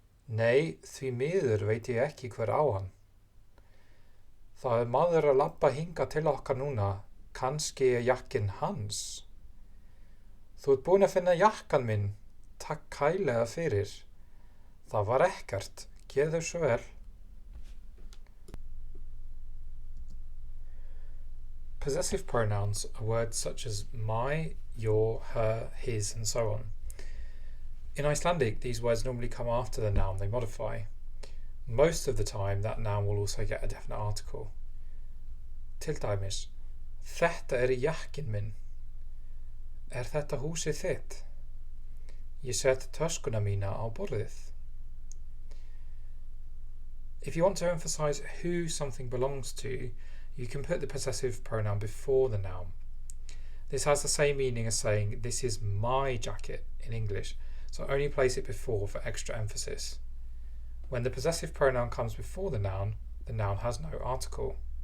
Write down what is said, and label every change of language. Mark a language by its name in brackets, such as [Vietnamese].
[Icelandic] Nei, því miður veit ég ekki hver á hann. Það maður að labba hingað til okkar núna, kannski jakkinn hans. Þú ert búin að finna jakkan minn, takk kærlega fyrir. Það var ekkert, gerðu svo vel. [English] Possessive pronouns are words such as my, your, her, his, and so on. In Icelandic, these words normally come after the noun they modify. Most of the time, that noun will also get a definite article. [Icelandic] Til dæmis, þetta jakkinn minn. Þetta húsið þitt? Ég set töskuna mína á borðið. [English] If you want to emphasize who something belongs to, you can put the possessive pronoun before the noun. This has the same meaning as saying, this is my jacket in English, so only place it before for extra emphasis. When the possessive pronoun comes before the noun has no article.